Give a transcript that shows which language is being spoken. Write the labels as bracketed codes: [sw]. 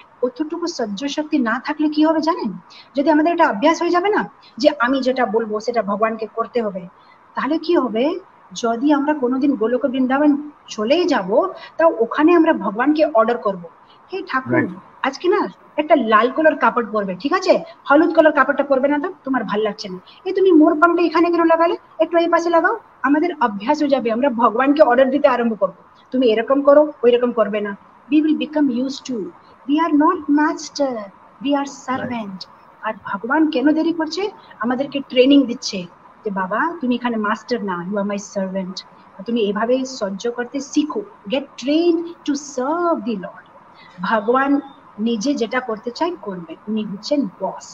[bn] অতটুকু সহ্য শক্তি না থাকলে কি হবে জানেন, যদি আমাদের এটা অভ্যাস হয়ে যাবে না যে আমি যেটা বলবো সেটা ভগবানকে করতে হবে, তাহলে কি হবে, যদি আমরা কোনোদিন গোলক বৃন্দাবন চলেই যাব, তাও ওখানে আমরা ভগবানকে অর্ডার করব, হে ঠাকুর আজকে না একটা লাল কালার কাপড় পরবে, ঠিক আছে, হলুদ কালার কাপড়টা পরবে না তো, তোমার ভাল লাগছে না, এই তুমি মোর পামটা এখানে কেন লাগালে, একটু এই পাশে লাগাও। আমাদের অভ্যাস হয়ে যাবে, আমরা ভগবানকে অর্ডার দিতে আরম্ভ করবো, তুমি এরকম করো, ওই রকম করবে না। [en] we will become used to, we are not master, we are servant. [bn] আর ভগবান কেন দেরি করছে, আমাদেরকে ট্রেনিং দিচ্ছে যে বাবা তুমি এখানে মাস্টার না, [en] you are my servant, [bn] তুমি এভাবে সহ্য করতে শিখো, [en] Get train to serve the lord. [bn] ভগবান নিজে যেটা করতে চাই করবে, উনি হচ্ছেন বস।